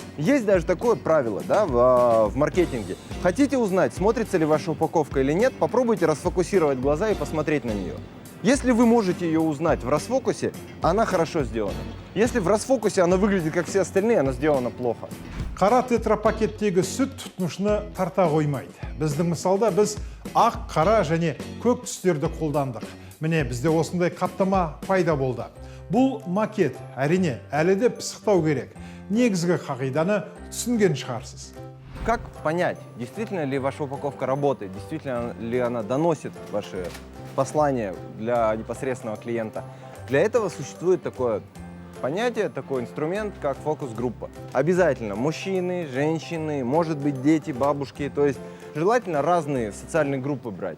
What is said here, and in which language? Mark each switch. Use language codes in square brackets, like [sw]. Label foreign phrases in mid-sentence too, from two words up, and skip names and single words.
[ru] Есть даже такое правило, да, в маркетинге. Хотите узнать, смотрится ли ваша упаковка или нет, попробуйте расфокусировать глаза и посмотреть на нее. Если вы можете ее узнать в расфокусе, она хорошо сделана. Если в расфокусе она выглядит как все остальные, она сделана плохо. [kk] Қара тетрапакеттегі сүт тұтынушыны тарта қоймайды. Біздің мысалда біз ақ, қара және көк түстерді қолдандық. Міне бізде осындай қаптама пайда болды. Бұл макет, әрине, әлі де пысықтау керек. Негізгі қағиданы түсінген шығарсыз. [ru] Как понять, действительно ли ваша упаковка работает, действительно ли она доносит ваши послания для непосредственного клиента? Для этого существует такое понятие, такой инструмент, как фокус-группа. Обязательно мужчины, женщины, может быть дети, бабушки, то есть желательно разные социальные группы брать.